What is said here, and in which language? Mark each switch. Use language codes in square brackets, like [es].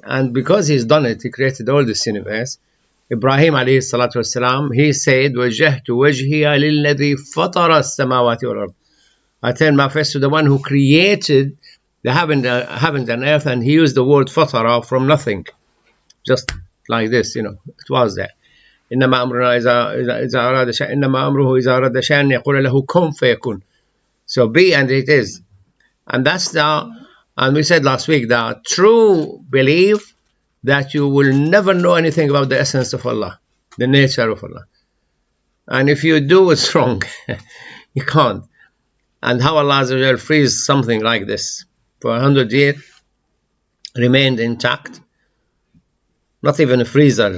[en] And because He's done it, He created all this universe. Ibrahim alayhi salatu wasalam, he said, [ar] وَجَّهْتُ وَجْهِيَ لِلَّذِي فَطَرَ السَّمَاوَاتِ وَالْأَرْضِ. [en] I turn my face to the one who created the heaven and earth, and he used the word fatara, from nothing. Just like this, it was there. [ar] إنما أمرنا إذا أراد شيئا إنما أمره إذا أراد شيئا يقول له كن فيكون. [en] So be and it is. And that's and we said last week, the true belief that you will never know anything about the essence of Allah, the nature of Allah. And if you do, it's wrong. You can't. And how Allah Azza wa Jal frees something like this for 100 years, remained intact. Not even a freezer.